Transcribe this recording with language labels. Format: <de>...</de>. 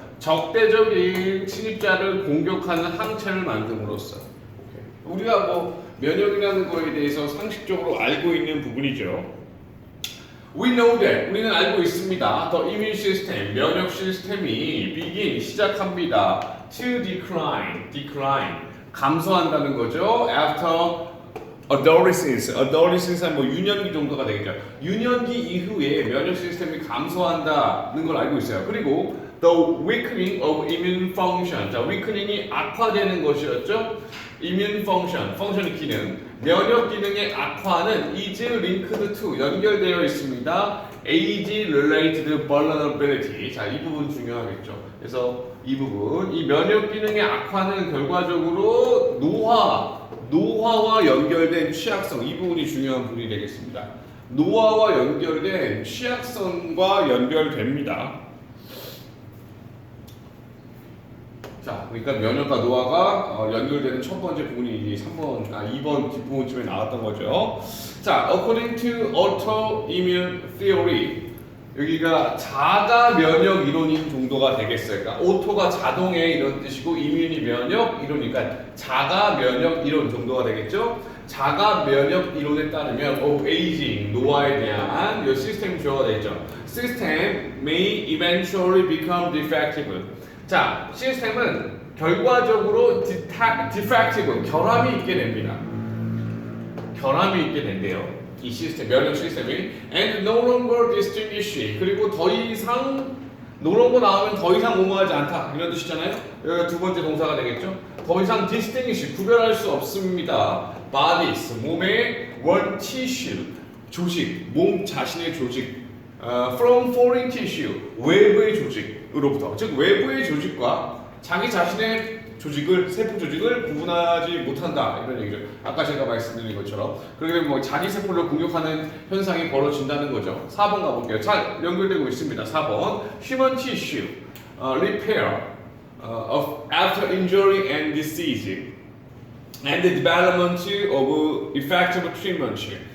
<ko>적대적인 침입자를 공격하는 항체를 만듦으로써. 우리가 뭐 면역이라는 거에 대해서 상식적으로 알고 있는 부분이죠.</ko> <en>We know that.</en> <ko>우리는 알고 있습니다.</ko> <en>The immune system,</en> <ko>면역 시스템이</ko> <en>begin,</en> <ko>시작합니다.</ko> <en>To decline,</en> <ko>감소한다는 거죠.</ko> <en>After adolescence,</en> <ko>뭐 유년기 정도가 되겠죠. 유년기 이후에 면역 시스템이 감소한다는 걸 알고 있어요.</ko> <en>그리고 the weakening of immune function.</en> <ko>자, weakening이 악화되는 것이었죠. immune function, 펑션의 기능, 면역 기능의 악화는</ko> <en>is linked to,</en> <ko>연결되어 있습니다.</ko> <en>age-related vulnerability.</en> <ko>자, 이 부분 중요하겠죠. 그래서 이 부분, 이 면역 기능의 악화는 결과적으로 노화와 연결된 취약성, 이 부분이 중요한 부분이 되겠습니다. 노화와 연결된 취약성과 연결됩니다. 자, 그러니까 면역과 노화가 연결되는 첫 번째 부분이 2번 뒷부분쯤에 나왔던 거죠. 자,</ko> <en>according to autoimmune theory,</en> <ko>여기가 자가 면역 이론인 정도가 되겠어요. 그러니까 오토가 자동의 이런 뜻이고 이뮨이 면역 이론이니까 자가 면역 이론 정도가 되겠죠. 자가 면역 이론에 따르면</ko> <en>of aging,</en> <ko>노화에 대한 이 시스템 주어가 되죠.</ko> <en>System may eventually become defective.</en> <ko>자, 시스템은 결과적으로 defective, 결함이 있게 됩니다. 결함이 있게 된대요. 이 시스템, 면역 시스템이</ko> <en>and no longer distinguish.</en> <ko>그리고 더 이상 no longer 나오면 더 이상 뭐뭐하지 않다 이런 뜻이잖아요. 여기가 두 번째 동사가 되겠죠. 더 이상 distinguish, 구별할 수 없습니다. bodies, 몸의</ko> <en>one tissue,</en> <ko>조직, 몸 자신의 조직.</ko> <en>From foreign tissue,</en> <ko>외부의 조직으로부터, 즉 외부의 조직과 자기 자신의 조직을, 세포 조직을 구분하지 못한다 이런 얘기죠. 아까 제가 말씀드린 것처럼 그렇게 되면 뭐 자기 세포를 공격하는 현상이 벌어진다는 거죠. 4번 가볼게요. 잘 연결되고 있습니다.</ko> <en>4번 Human tissue repair of after injury and disease and the development of effective treatment.</en>